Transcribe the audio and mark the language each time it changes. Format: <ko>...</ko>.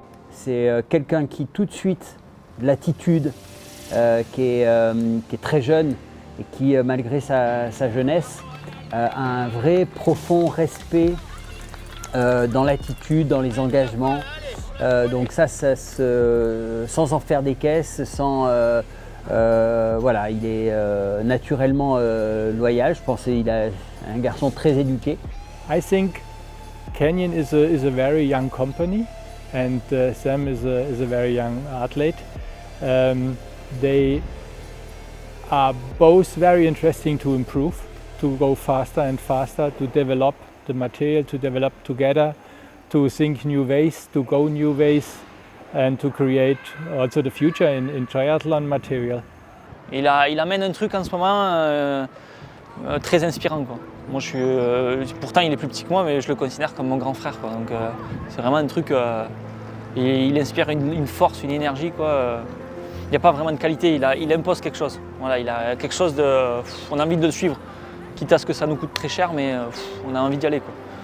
<fr>C'est quelqu'un qui tout de suite, de l'attitude, qui est très jeune et qui, malgré sa jeunesse, a un vrai profond respect dans l'attitude, dans les engagements. Donc ça sans en faire des caisses, voilà, il est naturellement loyal. Je pense qu'il est un garçon très éduqué.</fr> <en>I think Canyon is a very young company, and Sam is a very young athlete. They are both very interesting to improve, to go faster and faster, to develop the material, to develop together, to think new ways, to go new ways, and to create also the future in triathlon material.</en> <fr>Il amène un truc en ce moment très inspirant, quoi. Moi, pourtant, il est plus petit que moi, mais je le considère comme mon grand frère, quoi. Donc, c'est vraiment un truc. Il inspire une force, une énergie, quoi. Il n'y a pas vraiment de qualité. Il impose quelque chose. Voilà, il a quelque chose de. On a envie de le suivre, quitte à ce que ça nous coûte très cher, mais on a envie d'y aller, quoi.</fr>